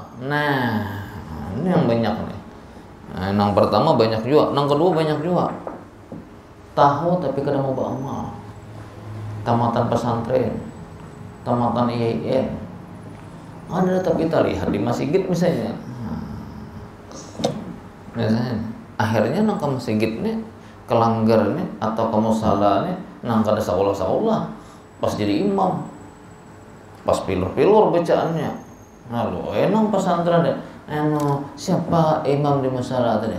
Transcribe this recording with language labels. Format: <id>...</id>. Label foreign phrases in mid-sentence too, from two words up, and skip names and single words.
<id>Nah, ini yang banyak nih. Nah, yang pertama banyak juga, yang kedua banyak juga. Tahu tapi kada mau beramal. Tamatan pesantren, tamatan IAIN, ada tapi kita lihat di masjid misalnya. Misalnya, akhirnya nang ke masjid nih, kelanggar nih atau ke musala nih,</id> <bjn>nang kada saulah</bjn> <id>pas jadi imam, pas pilur-pilur bacaannya. Lalu enang pesantren deh. Siapa imam di musala tadi?</id>